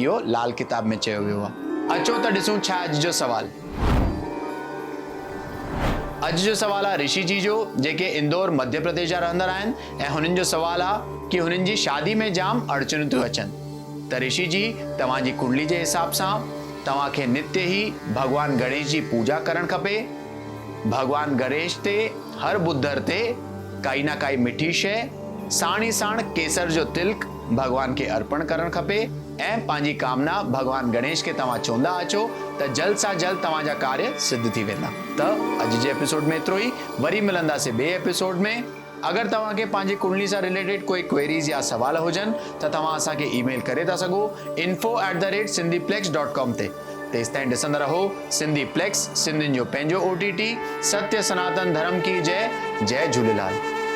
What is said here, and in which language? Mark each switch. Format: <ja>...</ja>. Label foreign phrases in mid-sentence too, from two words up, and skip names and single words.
<sd>इहो लाल किताब में चयो वियो आहे। अचो त ॾिसूं छा अॼु जो सवाल। अॼु जो सवाल आहे ऋषि जी जो, जेके इंदौर मध्य प्रदेश जा रहंदड़ आहिनि ऐं हुननि जो सवाल आहे कि हुननि जी शादी में जाम अड़चनूं थियूं अचनि। त ऋषि जी तव्हांजी कुंडली जे हिसाब सां तव्हांखे नित्य ही भगवान गणेश जी पूजा करणु खपे। भगवान गणेश ते हर बुधर ते काई ना काई मिठी शइ साण ई साण केसर जो तिलक भगवान खे अर्पण करणु खपे ऐं पंहिंजी कामना भगवान गणेश खे तव्हां चवंदा अचो त जल्द सां जल्द तव्हांजा कार्य सिद्ध थी वेंदा। त अॼु जे एपिसोड में एतिरो ई। वरी मिलंदासीं ॿिए एपिसोड में। अगरि तव्हांखे पंहिंजी कुंडली सां रिलेटेड कोई क्वेरीज़ या सवाल हुजनि त तव्हां असांखे ईमेल करे था सघो info@sindhiplex.com ते। तेसिताईं ॾिसंदा रहो सिंधी प्लेक्स, सिंधियुनि जो पंहिंजो OTT।</sd> <hi>सत्य सनातन धर्म की जय। जय झूलेलाल।</hi>